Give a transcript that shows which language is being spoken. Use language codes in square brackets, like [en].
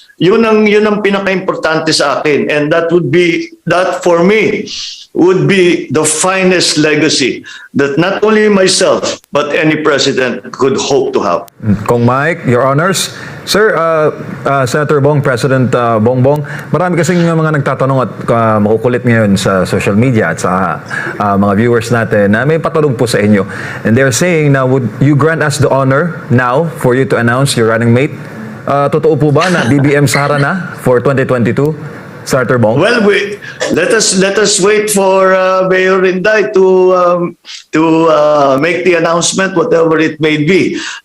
[tl] Yun ang pinaka-importante sa akin, [en] and that for me would be the finest legacy that not only myself but any president could hope to have. Kong Mike, Your Honors. [tl] Sir, Senator Bong, President Bongbong, marami kasing mga nagtatanong at makukulit ngayon sa social media at sa mga viewers natin na may patanong po sa inyo. [en] And they're saying na would you grant us the honor now for you to announce your running mate? [tl] Totoo po ba na BBM Sara na for 2022? Senator Bong? [en] Well, let us wait for Mayor Inday to make the announcement, whatever it may be.